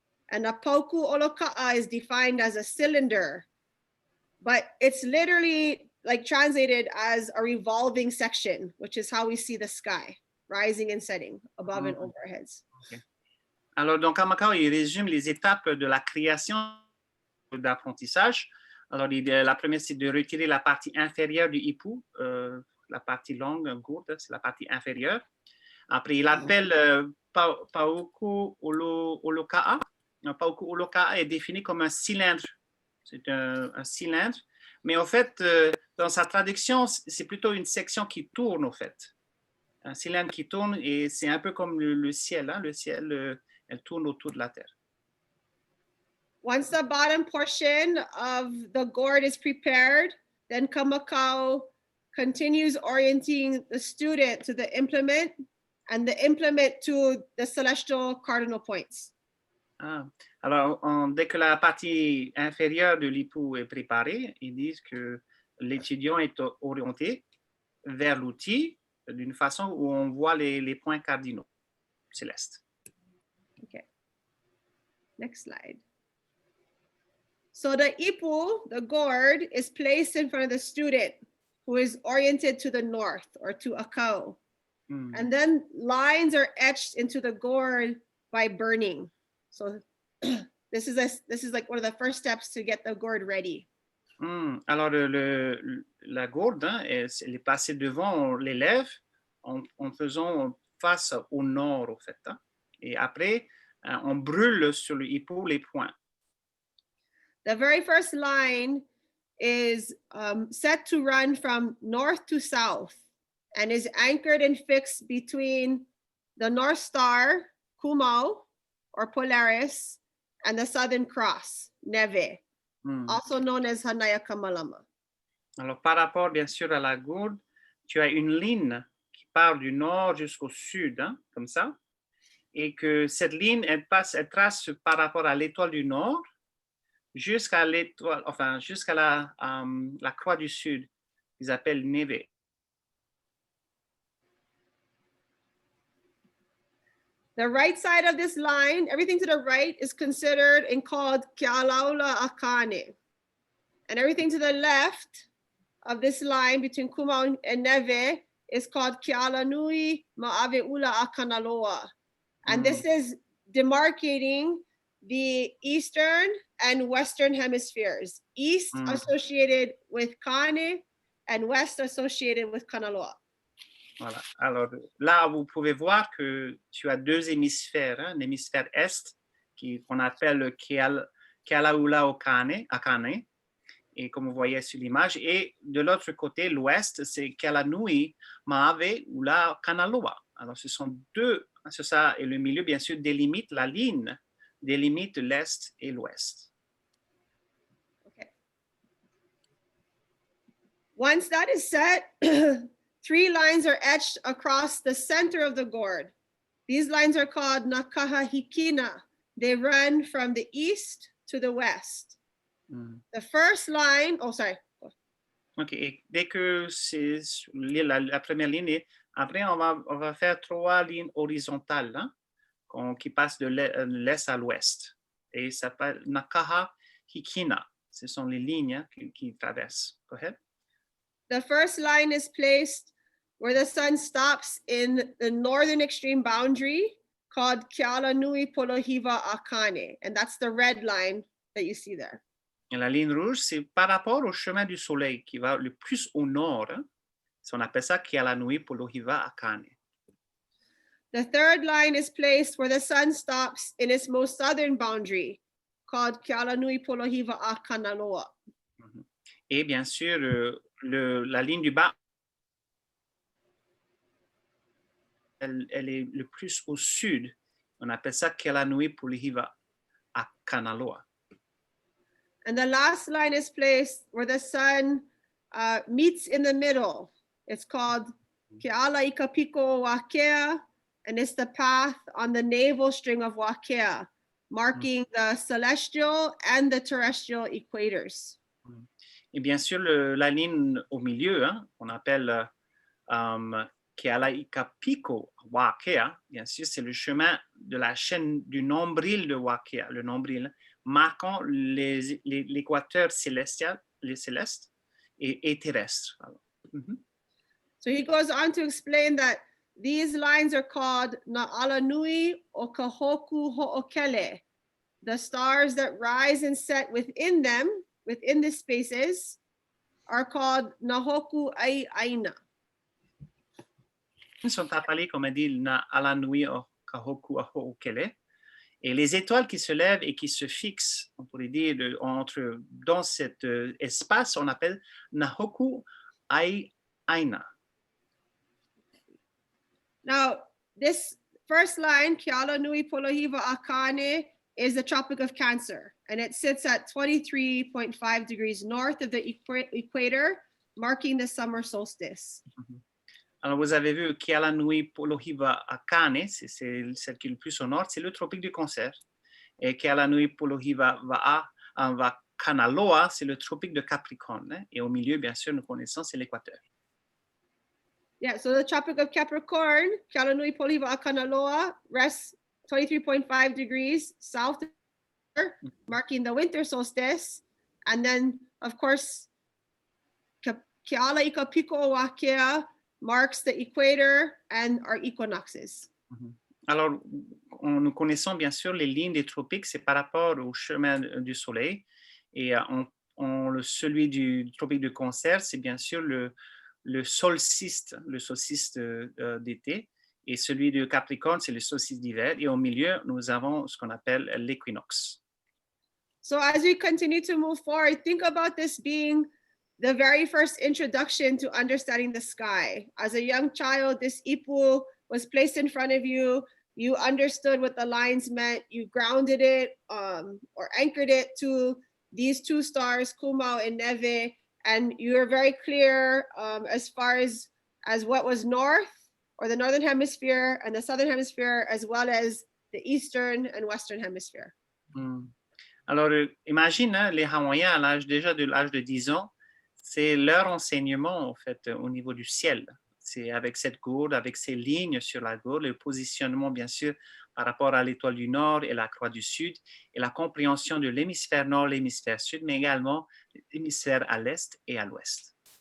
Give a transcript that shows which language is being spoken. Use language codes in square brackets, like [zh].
[en] And a pauku oloka'a is defined as a cylinder, but it's literally like translated as a revolving section, which is how we see the sky, rising and setting above and over our heads. [fr] Okay. Alors, donc, Kamakau, il résume les étapes de la création d'apprentissage. Alors, la première, c'est de retirer la partie inférieure du hippo, la partie longue, gourde, c'est la partie inférieure. Après, il appelle Pauku Oloka'a. Pauku Oloka'a est défini comme un cylindre. C'est un cylindre. Mais en fait, dans sa traduction, c'est plutôt une section qui tourne, en fait. Un cylindre qui tourne, et c'est un peu comme le ciel. Hein? Le ciel, elle tourne autour de la terre. [en] Once the bottom portion of the gourd is prepared, then Kamakaʻu continues orienting the student to the implement and the implement to the celestial cardinal points. Ah. [fr] Alors, dès que la partie inférieure de l'hippo est préparée, ils disent que l'étudiant est orienté vers l'outil d'une façon où on voit les points cardinaux célestes. [en] Okay. Next slide. So the ipu, the gourd, is placed in front of the student who is oriented to the north or to Akau. And then lines are etched into the gourd by burning. So this is like one of the first steps to get the gourd ready. [fr] Alors la gourde, hein, elle est placée devant l'élève en faisant face au nord, au fait. Hein. Et après, on brûle sur le hippo les points. [en] The very first line is set to run from north to south and is anchored and fixed between the North Star, Kumao, or Polaris, and the Southern Cross, Neve, also known as Hanaya Kamalama. [fr] Alors, par rapport, bien sûr, à la gourde, tu as une ligne qui part du nord jusqu'au sud, hein, comme ça, et que cette ligne, elle trace par rapport à l'étoile du nord jusqu'à l'étoile, enfin, jusqu'à la croix du sud, qu'ils appellent Neve. [en] The right side of this line, everything to the right is considered and called Kealaula Akane. And everything to the left of this line between Kumao and Neve is called Kealanui Ma'ave'ula Akanaloa. And this is demarcating the eastern and western hemispheres. East associated with Kane and west associated with Kanaloa. [fr] Voilà. Alors là, vous pouvez voir que tu as deux hémisphères, hein, l'hémisphère est qu'on appelle Kealaula Akane, et comme vous voyez sur l'image, et de l'autre côté, l'ouest, c'est Kealanui Ma'ave'ula Kanaloa. Alors ce sont deux, c'est ça, et le milieu, bien sûr, délimite la ligne, délimite l'est et l'ouest. [en] Okay. Once that is set, 3 lines are etched across the center of the gourd. These lines are called Nakaja Hikina. They run from the east to the west. The first line, oh, sorry. OK. [fr] Et dès que c'est la première ligne, après, on va faire 3 lignes horizontales, hein, qui passent de l'est à l'ouest. Et ça s'appelle Nakaja Hikina. Ce sont les lignes qui traversent. [en] Go ahead. The first line is placed where the sun stops in the northern extreme boundary called Kealanui Polohiva Akane. And that's the red line that you see there. [fr] Et la ligne rouge, c'est par rapport au chemin du soleil qui va le plus au nord. Hein. On appelle ça Kealanui Polohiva Akane. [en] The third line is placed where the sun stops in its most southern boundary called Kealanui Polohiva Akanaloa. [fr] Et bien sûr, la ligne du bas, elle est le plus au sud. On appelle ça Kealanui Polohiva Akanaloa. [en] And the last line is placed where the sun meets in the middle. It's called Keala Ikapiko Wakea, and it's the path on the navel string of Wakea, marking the celestial and the terrestrial equators. [fr] Et bien sûr, la ligne au milieu, hein, on appelle Keala Ikapiko Wakea, bien sûr, c'est le chemin de la chaîne du nombril de Wakea, le nombril, marquant l'équateur célestial, les célestes et terrestres. [en] So he goes on to explain that these lines are called Na'alanui o Kahoku Ho'okele. the stars that rise and set within them, within the spaces, are called Nahoku ai Aina. [fr] Ils sont appelés, comme on dit, na alanui o kahoku aho ukele. Et les étoiles qui se lèvent et qui se fixent, on pourrait dire, dans cet espace, on appelle Nahoku ai Aina. [en] Now, this first line, Kealanui Polohiwa Akane, is the Tropic of Cancer, and it sits at 23.5 degrees north of the equator, marking the summer solstice. [fr] Alors, vous avez vu Kealanui Polohiwa Akane, c'est celle qui est le plus au nord, c'est le tropique du Cancer. Et Kealanui Polohiwa Kanaloa, c'est le tropique de Capricorne. Hein? Et au milieu, bien sûr, nous connaissons, c'est l'Équateur. [en] Yeah, so the Tropic of Capricorn, Kealanui Polohiwa Kanaloa, rests 23.5 degrees south, marking the winter solstice. And then, of course, Keala Ika Piko Wakea marks the equator and our equinoxes. [fr] Alors, nous connaissons bien sûr les lignes des tropiques, c'est par rapport au chemin du soleil. Et celui du tropique de Cancer, c'est bien sûr le solstice d'été. Et celui de Capricorne, c'est le solstice d'hiver. Et au milieu, nous avons ce qu'on appelle l'équinoxe. [en] So as we continue to move forward, think about this being the very first introduction to understanding the sky. As a young child, this ipu was placed in front of you. You understood what the lines meant. You grounded it or anchored it to these two stars, Kumao and Neve. And you were very clear as far as what was north, or the northern hemisphere and the southern hemisphere, as well as the eastern and western hemisphere. [fr] Alors, imagine, hein, les Hawaïens à l'âge de 10 ans, c'est leur enseignement, en fait, au niveau du ciel. C'est avec cette gourde, avec ces lignes sur la gourde, le positionnement, bien sûr, par rapport à l'étoile du Nord et la croix du Sud, et la compréhension de l'hémisphère Nord, l'hémisphère Sud, mais également l'hémisphère à l'Est et à l'Ouest.